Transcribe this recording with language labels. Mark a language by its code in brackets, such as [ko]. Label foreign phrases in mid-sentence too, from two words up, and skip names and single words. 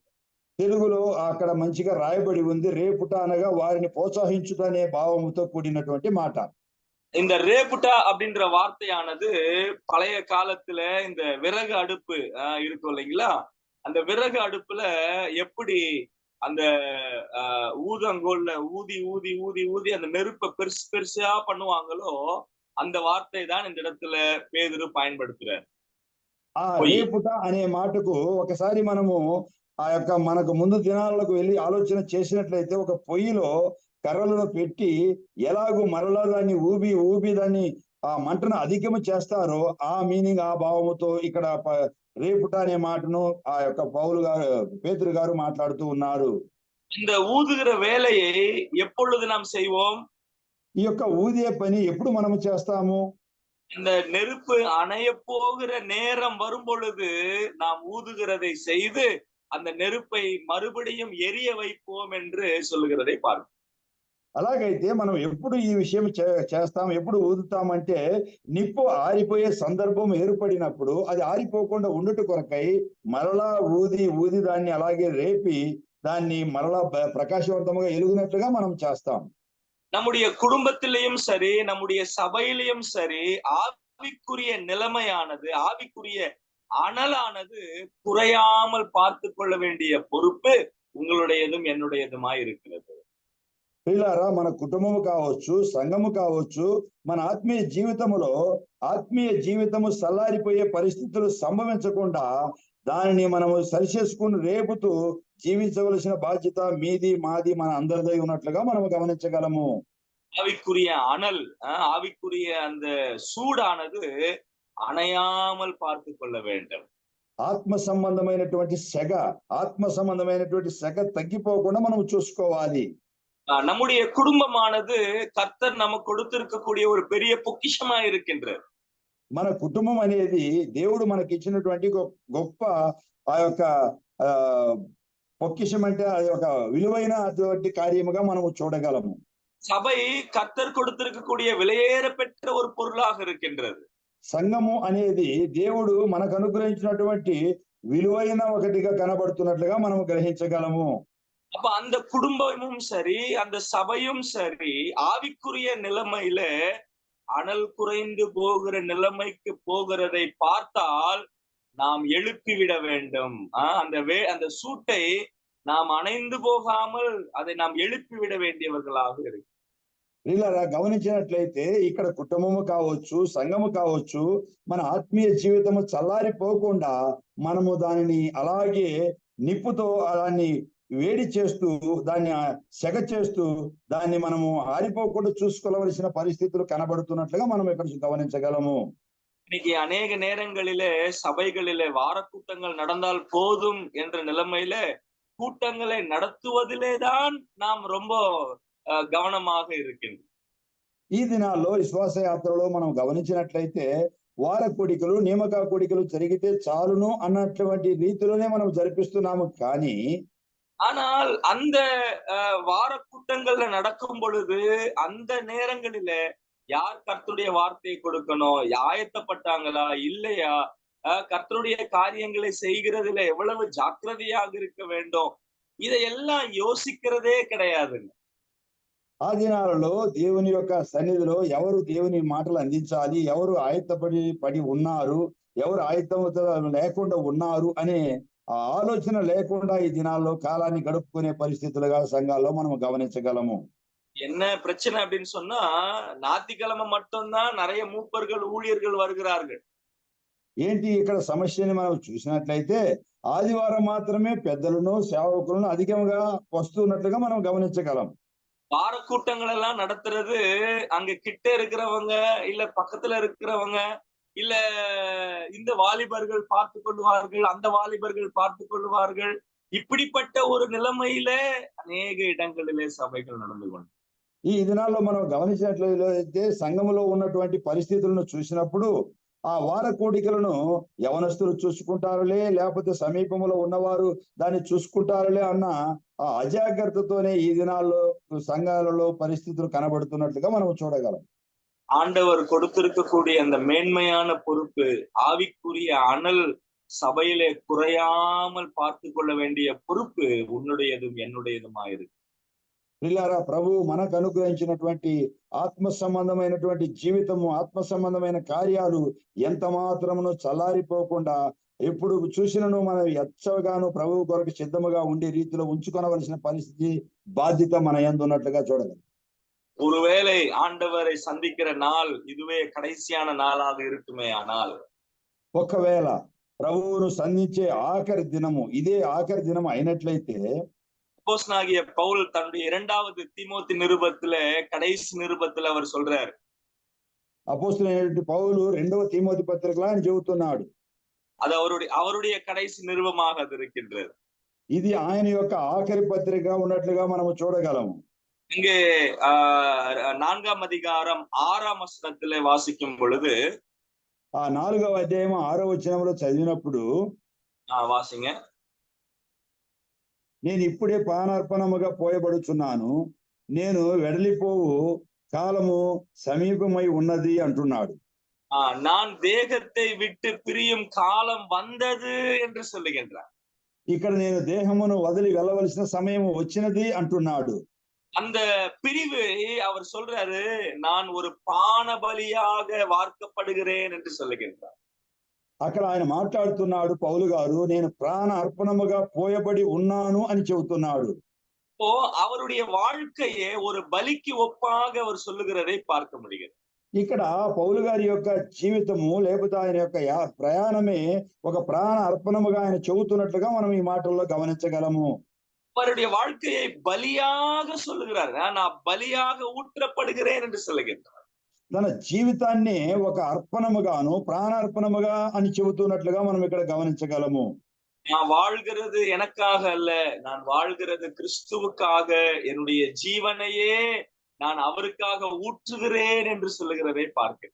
[te] తెలుగులో అక్కడ మంచిగా రాయబడి ఉంది, రేపుట అనగా వారిని ప్రోత్సహించుట అనే భావముతో కూడినటువంటి మాట. [ta] இந்த ரேப்புட்டா அப்படின்ற வார்த்தையானது பழைய காலத்துல இந்த விறகு அடுப்பு இருக்கும் இல்லைங்களா, அந்த விறகு அடுப்புல எப்படி அந்த ஊதங்கோல்ல ஊதி ஊதி ஊதி ஊதி அந்த நெருப்பை பெருசு பெருசா பண்ணுவாங்களோ அந்த வார்த்தை தான் இந்த இடத்துல பேதுரு பயன்படுத்துறார். [te] ఆ రేపుట అనే మాటకు ఒకసారి మనము ఆ యొక్క మనకు ముందు దినాలకు వెళ్ళి ఆలోచన చేసినట్లయితే ఒక పొయ్యిలో కర్రలను పెట్టి ఎలాగూ మరలా దాన్ని ఊబి ఊబి దాన్ని ఆ మంటను అధికము చేస్తారో ఆ మీనింగ్, ఆ భావముతో ఇక్కడ రేపుట అనే మాటను ఆ యొక్క పౌలు గారు, పేతురు గారు మాట్లాడుతూ ఉన్నారు. [ta] இந்த ஊதுகிற வேலையை எப்பொழுது நாம் செய்வோம்? [te] ఈ యొక్క ఊదే పని ఎప్పుడు మనము చేస్తాము? [ta] இந்த நெருப்பு அணைய போகிற நேரம் வரும் பொழுது நாம் ஊதுகிறதை செய்து அந்த நெருப்பை மறுபடியும் எரிய வைப்போம் என்று சொல்லுகிறதை பார்ப்போம். [te] అలాగైతే మనం ఎప్పుడు ఈ విషయం చేస్తాం, ఎప్పుడు ఊదుతామంటే నిప్పు ఆరిపోయే సందర్భం ఏర్పడినప్పుడు అది ఆరిపోకుండా ఉండుట కొరకై మరలా ఊది ఊది దాన్ని అలాగే రేపి దాన్ని మరలా ప్రకాశవంతంగా ఎలుగునట్లుగా మనం చేస్తాం. [ta] நம்முடைய குடும்பத்திலையும் சரி, நம்முடைய சபையிலையும் சரி, ஆவிக்குரிய நிலைமையானது, ஆவிக்குரிய அனலானது குறையாமல் பார்த்து கொள்ள வேண்டிய பொறுப்பு உங்களுடையதும் என்னுடையதுமாய் இருக்கிறது. [te] పిల్లారా, మన కుటుంబము కావచ్చు, సంఘము కావచ్చు, మన ఆత్మీయ జీవితము సల్లారిపోయే పరిస్థితులు సంభవించకుండా దానిని మనము సరిచేసుకుని రేపుతూ జీవించవలసిన బాధ్యత మీది, మాది, మన అందరిదై ఉన్నట్లుగా మనము గమనించగలము. [ta] ஆவிக்குரிய அனல், ஆவிக்குரிய அந்த சூடானது அணையாமல் பார்த்து கொள்ள வேண்டும். [te] ఆత్మ సంబంధమైనటువంటి సెగ తగ్గిపోకుండా మనం చూసుకోవాలి. [ta] நம்முடைய குடும்பமானது கர்த்தர் நமக்கு கொடுத்திருக்கக்கூடிய ஒரு பெரிய பொக்கிஷமா இருக்கின்றது. [te] మన కుటుంబం అనేది దేవుడు మనకి ఇచ్చినటువంటి గొప్ప ఆ యొక్క పొక్కిషం అంటే అది ఒక విలువైన అటువంటి కార్యముగా మనము చూడగలము. [ta] சபை கர்த்தர் கொடுத்திருக்கக்கூடிய விலையேற பெற்ற ஒரு பொருளாக இருக்கின்றது. [te] సంఘము అనేది దేవుడు మనకు అనుగ్రహించినటువంటి విలువైన ఒకటిగా కనబడుతున్నట్లుగా మనం గ్రహించగలము. [ta] அப்ப அந்த குடும்பமும் சரி, அந்த சபையும் சரி, ஆவிக்குரிய நிலைமையில அனல் குறைந்து போகிற நிலைமைக்கு போகிறதை பார்த்தால் நாம் எழுப்பிவிட வேண்டும். அந்த சூட்டை நாம் அணைந்து போகாமல் அதை நாம் எழுப்பிவிட வேண்டியவர்களாக இருக்கு. [te] ఇలా గమనించినట్లయితే ఇక్కడ కుటుంబము కావచ్చు, సంఘము కావచ్చు, మన ఆత్మీయ జీవితము చల్లారిపోకుండా మనము దానిని అలాగే నిప్పుతో దాన్ని వేడి చేస్తూ, దాన్ని సెగ చేస్తూ, దాన్ని మనము ఆరిపోకుండా చూసుకోవలసిన పరిస్థితులు కనబడుతున్నట్లుగా మనం ఇక్కడ గమనించగలము. [ta] இன்னைக்கு அநேக நேரங்களிலே சபைகளிலே வார கூட்டங்கள் நடந்தால் போதும் என்ற நிலைமையில கூட்டங்களை நடத்துவதிலே தான் நாம் ரொம்ப గమనமாக இருக்கின்றோம். [te] ఈ దినాల్లో విశ్వాస యాత్రలో మనం గమనించినట్లయితే వార కూడికలు, నియామక కూడికలు జరిగితే చాలును అన్నటువంటి రీతిలోనే మనం జరిపిస్తున్నాము. కానీ [ta] ஆனால் அந்த வார கூட்டங்கள்ல நடக்கும் பொழுது அந்த நேரங்களில யார் கர்த்தருடைய வார்த்தையை கொடுக்கணும், ஆயத்தப்பட்டாங்களா இல்லையா, கர்த்தருடைய காரியங்களை செய்கிறதுல எவ்வளவு ஜாக்கிரதையாக இருக்க வேண்டும், இதையெல்லாம் யோசிக்கிறதே கிடையாதுங்க. [te] ఆ దినాలలో దేవుని యొక్క సన్నిధిలో ఎవరు దేవుని మాటలు అందించాలి, ఎవరు పడి ఉన్నారు, ఎవరు ఆయుత్తముతో లేకుండా ఉన్నారు అనే ఆ ఆలోచన లేకుండా ఈ దినాల్లో కాలాన్ని గడుపుకునే పరిస్థితులుగా సంఘాల్లో మనం గమనించగలము. [ta] என்ன பிரச்சனை அப்படின்னு சொன்னா, ஞாயிற்றுக்கிழமை மட்டும்தான் நிறைய மூப்பர்கள் ஊழியர்கள் வருகிறார்கள். [te] ఏంటి ఇక్కడ సమస్యని మనం చూసినట్లయితే ఆదివారం మాత్రమే పెద్దలను సేవకులను అధికంగా వస్తున్నట్లుగా మనం గమనించగలం. [ta] வார கூட்டங்கள் எல்லாம் நடத்துறது அங்க கிட்ட இருக்கிறவங்க, இல்ல பக்கத்துல இருக்கிறவங்க, இல்ல இந்த வாலிபர்கள் பார்த்து கொள்வார்கள், அந்த வாலிபர்கள் பார்த்து கொள்வார்கள். இப்படிப்பட்ட ஒரு நிலைமையில அநேக இடங்களிலே சபைகள் நடந்து கொண்டு [te] ఈ దినాల్లో మనం గమనించినట్లయితే సంఘములో ఉన్నటువంటి పరిస్థితులను చూసినప్పుడు ఆ వార కూడికలను యవనస్తులు చూసుకుంటారులే, లేకపోతే సమీపంలో ఉన్నవారు దాన్ని చూసుకుంటారులే అన్న ఆ అజాగ్రత్తతోనే ఈ దినాల్లో సంఘాలలో పరిస్థితులు కనబడుతున్నట్లుగా మనం చూడగలం. [ta] ஆண்டவர் கொடுத்திருக்கக்கூடிய அந்த மேன்மையான பொறுப்பு, ஆவிக்குரிய அனல் சபையிலே குறையாமல் பார்த்து கொள்ள வேண்டிய பொறுப்பு உன்னுடையதும் என்னுடையதுமாயிருக்கு. [te] ప్రియులారా, ప్రభు మనకు అనుగ్రహించినటువంటి ఆత్మ సంబంధమైనటువంటి జీవితము, ఆత్మ సంబంధమైన కార్యాలు ఎంత మాత్రమును చల్లారిపోకుండా ఎప్పుడు చూసినను మనం ఎచ్చగాను ప్రభువు కొరకు సిద్ధముగా ఉండే రీతిలో ఉంచుకొనవలసిన పరిస్థితి, బాధ్యత మన యందు ఉన్నట్లుగా చూడగలం. [ta] ஒருவேளை ஆண்டவரை சந்திக்கிற நாள் இதுவே கடைசியான நாளாக இருக்குமே, ஆனால் [te] ఒకవేళ ప్రభువును సంధించే ఆఖరి దినము ఇదే ఆఖరి దినం అయినట్లయితే [ta] அப்போஸ்தலனாகிய பவுல் தன்னுடைய 2வது தீமோத்தி நிருபத்துல, கடைசி நிருபத்துல அவர் சொல்றாரு. [te] అపోస్తలుడైన పౌలు 2వ తీమోతి పత్రికలో ఆయన చెబుతున్నాడు. [ta] அது அவருடைய கடைசி நிருபமாக அது இருக்கின்றது. [te] ఇది ఆయన యొక్క ఆఖరి పత్రిక ఉన్నట్లుగా మనము చూడగలము. [ta] இங்கே 4ஆம் அதிகாரம் 6ஆம் வசனத்திலே வாசிக்கும் பொழுது, [te] ఆ 4వ అధ్యాయం 6వ వచనంలో చదివినప్పుడు, [ta] வாசிங்க. [te] నేను ఇప్పుడే పానార్పణముగా పోయబడుచున్నాను, నేను వెడలిపోవు కాలము సమీపమై ఉన్నది అంటున్నాడు. [ta] நான் தேகத்தை விட்டு பிரியும் காலம் வந்தது என்று சொல்லுகின்றார். [te] ఇక్కడ నేను దేహమును వదిలి వెళ్ళవలసిన సమయం వచ్చినది అంటున్నాడు. [ta] அந்த பிரிவு அவர் சொல்றாரு, நான் ஒரு பான பலியாக வார்க்கப்படுகிறேன் என்று சொல்லுகின்றார். [te] అక్కడ ఆయన మాట్లాడుతున్నాడు, పౌలు గారు, నేను ప్రాణ అర్పణముగా పోయబడి ఉన్నాను అని చెబుతున్నాడు. [ta] அவருடைய வாழ்க்கையே ஒரு பலிக்கு ஒப்பாக அவர் சொல்லுகிறதை பார்க்க முடிகிறது. [te] ఇక్కడ పౌలు గారి యొక్క జీవితము లేకపోతే ఆయన యొక్క ప్రయాణమే ఒక ప్రాణ అర్పణముగా ఆయన చెబుతున్నట్లుగా మనం ఈ మాటల్లో గమనించగలము. [ta] அவருடைய வாழ்க்கையை பலியாக சொல்லுகிறார். நான் பலியாக ஊற்றப்படுகிறேன் என்று சொல்லுகின்றார். [te] తన జీవితాన్ని ఒక అర్పణముగాను ప్రాణార్పణముగా అని చెబుతున్నట్లుగా మనం ఇక్కడ గమనించగలము. [ta] நான் வாழ்கிறது எனக்காக அல்ல, நான் வாழ்கிறது கிறிஸ்துவுக்காக, என்னுடைய ஜீவனையே நான் அவருக்காக ஊற்றுகிறேன் என்று சொல்லுகிறதை பார்க்கிறேன்.